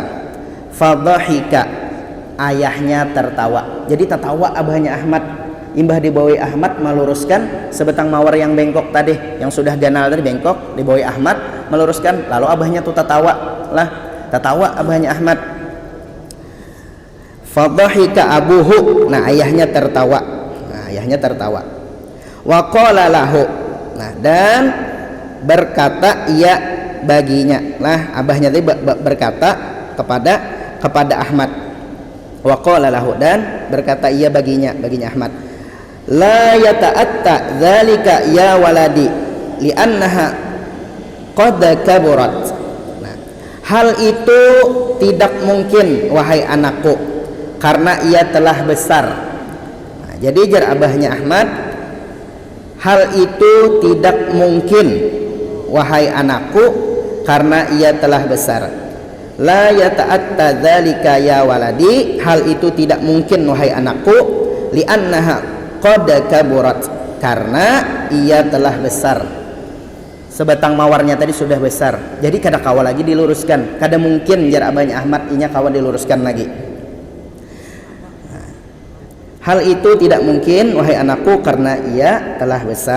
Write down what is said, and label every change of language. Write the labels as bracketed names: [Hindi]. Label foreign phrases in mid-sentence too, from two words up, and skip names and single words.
[Indonesian] Fadhahika, ayahnya tertawa. [Banjar] Jadi tertawa abahnya Ahmad. Imbah dibawai Ahmad meluruskan sebatang mawar yang bengkok tadi, yang sudah ganal tadi bengkok, dibawai Ahmad meluruskan, lalu abahnya tuh tertawa lah, tertawa abahnya Ahmad. [Arabic] فضحك أبوه, [Indonesian] nah ayahnya tertawa. Nah, ayahnya tertawa. [Arabic] وقال له, [Indonesian] nah dan berkata ia baginya. Nah, abahnya tadi berkata kepada Ahmad. [Arabic] وقال له, [Indonesian] dan berkata ia baginya Ahmad. [Arabic] لا يتأتى ذلك يا ولدي لأنها قد كبرت. [Indonesian] Nah, hal itu tidak mungkin wahai anakku, karena ia telah besar. [Banjar] Nah, jadi jar abahnya Ahmad, hal itu tidak mungkin wahai anakku, karena ia telah besar. [Arabic] لا يتأتى ذلك يا ولدي, [Indonesian] hal itu tidak mungkin wahai anakku, [Arabic] لأنها قد كبرت, [Indonesian] karena ia telah besar. [Banjar] Sebatang mawarnya tadi sudah besar, jadi kada kawa lagi diluruskan, kada mungkin jar abahnya Ahmad inya kawa diluruskan lagi. [Indonesian] Hal itu tidak mungkin wahai anakku, karena ia telah besar.